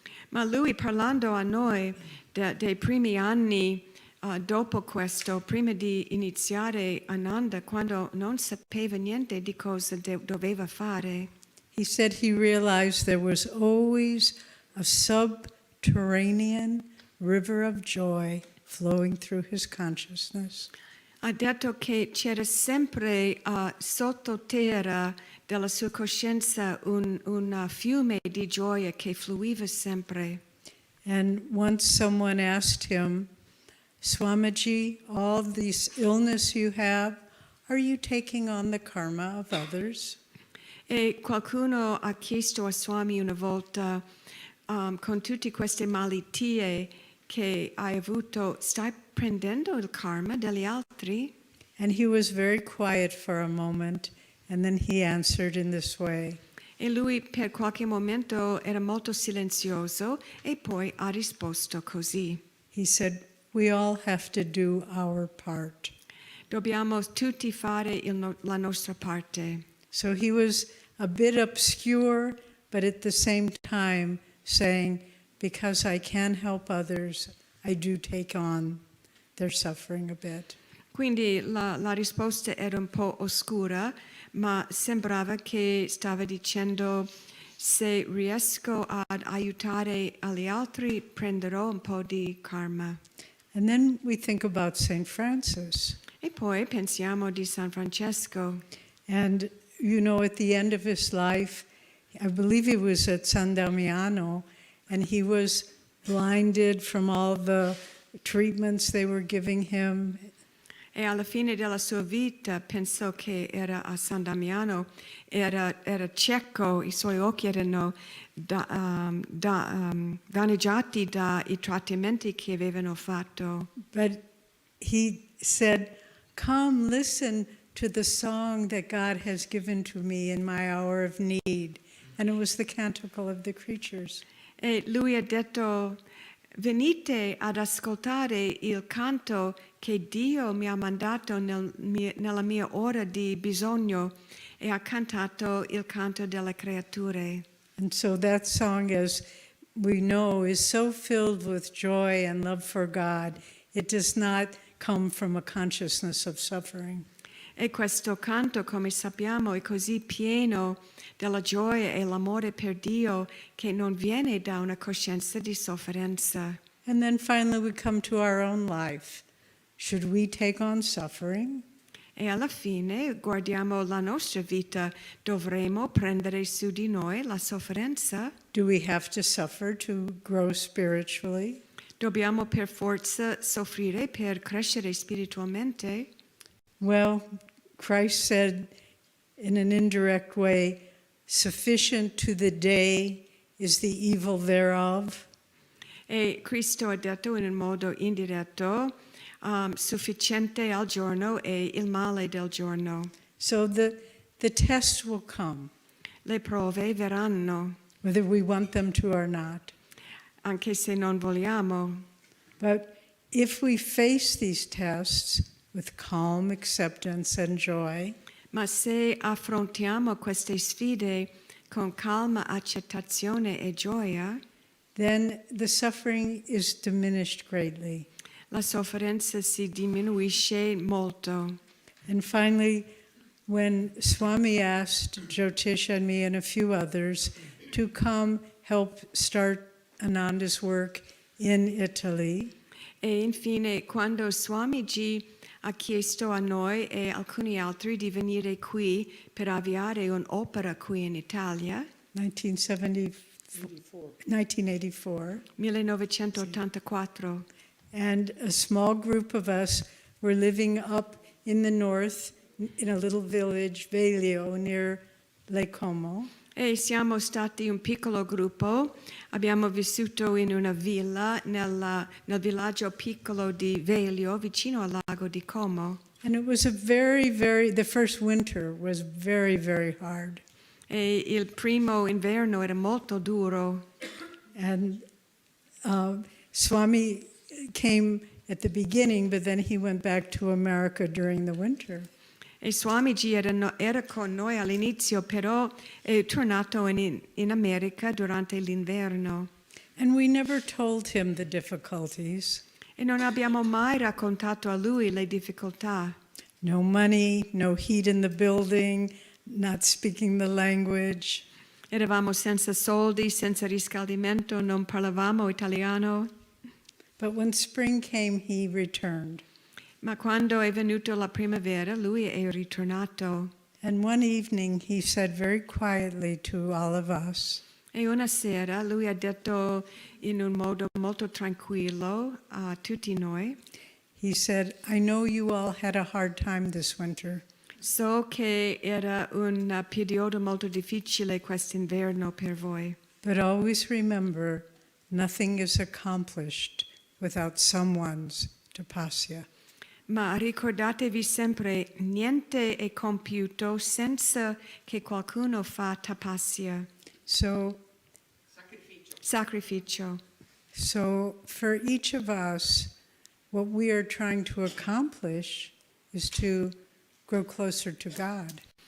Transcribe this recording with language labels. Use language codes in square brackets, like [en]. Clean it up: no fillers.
[it] Ma lui, parlando a noi dei primi anni dopo questo, prima di iniziare Ananda, quando non sapeva niente di cosa doveva fare, [en] He said he realized there was always a subterranean river of joy flowing through his consciousness. [it] ha detto che c'era sempre sottoterra della sua coscienza un fiume di gioia che fluiva sempre. [en] And once someone asked him, Swamiji, all this illness you have, are you taking on the karma of others? [it] E qualcuno ha chiesto a Swami una volta, con tutte queste malattie che hai avuto, stai prendendo il karma degli altri? [en] And he was very quiet for a moment, and then he answered in this way. [it] E lui per qualche momento era molto silenzioso e poi ha risposto così. [en] He said, we all have to do our part. [it] Dobbiamo tutti fare la nostra parte. [en] So he was a bit obscure, but at the same time saying, because I can help others, I do take on their suffering a bit. [it] Quindi la risposta era un po' oscura, ma sembrava che stava dicendo se riesco ad aiutare agli altri prenderò un po' di karma. [en] And then we think about St. Francis. [it] E poi pensiamo di San Francesco. [en] And you know, at the end of his life, I believe he was at San Damiano, and he was blinded from all the treatments they were giving him. [it] E alla fine della sua vita pensò che era a San Damiano, era cieco, i suoi occhi erano danneggiati dai trattamenti che avevano fatto. [en] But he said, come listen to the song that God has given to me in my hour of need. And it was the Canticle of the Creatures. [it] E lui ha detto, venite ad ascoltare il canto che Dio mi ha mandato nella mia ora di bisogno, e ha cantato il canto delle creature. [en] And so that song, as we know, is so filled with joy and love for God. It does not come from a consciousness of suffering. [it] E questo canto, come sappiamo, è così pieno della gioia e l'amore per Dio che non viene da una coscienza di sofferenza. [en] And then finally we come to our own life. Should we take on suffering? [it] E alla fine guardiamo la nostra vita, dovremo prendere su di noi la sofferenza? [en] Do we have to suffer to grow spiritually? [it] Dobbiamo per forza soffrire per crescere spiritualmente? [en] Well, Christ said in an indirect way, sufficient to the day is the evil thereof. [it] E Cristo ha detto in un modo indiretto, sufficiente al giorno e il male del giorno. [en] So the tests will come, [it] Le prove verranno, [en] whether we want them to or not. [it] anche se non vogliamo. [en] But if we face these tests with calm acceptance and joy, [it] Ma se affrontiamo queste sfide con calma, accettazione e gioia, [en] then the suffering is diminished greatly. [it] la sofferenza si diminuisce molto. [en] And finally, when Swami asked Jyotish and me and a few others to come help start Ananda's work in Italy, [it] E infine, quando Swamiji ha chiesto a noi e alcuni altri di venire qui per avviare un'opera qui in Italia, [en] 1984, [it] 1984, [en] and a small group of us were living up in the north in a little village, Veglio, near Lake Como. [it] e siamo stati un piccolo gruppo, abbiamo vissuto in una villa nel villaggio piccolo di Veglio, vicino al lago di Como. [en] And it was the first winter was very, very hard. [it] E il primo inverno era molto duro. [en] And Swami came at the beginning, but then he went back to America during the winter. [it] E Swamiji era con noi all'inizio, però è tornato in America durante l'inverno. [en] And we never told him the difficulties. [it] E non abbiamo mai raccontato a lui le difficoltà. [en] No money, no heat in the building, not speaking the language. [it] Eravamo senza soldi, senza riscaldamento, non parlavamo italiano. [en] But when spring came, he returned. [it] Ma quando è venuto la primavera, lui è ritornato. [en] And one evening, he said very quietly to all of us, [it] E una sera lui ha detto in un modo molto tranquillo a tutti noi, [en] he said, I know you all had a hard time this winter, [it] so che era un periodo molto difficile quest'inverno per voi. [en] but always remember, nothing is accomplished without someone's tapasya. [it] Ma ricordatevi sempre, niente è compiuto senza che qualcuno fa tapasya, [en] So [it] sacrificio. [en] So for each of us, what we are trying to accomplish is to grow closer to God.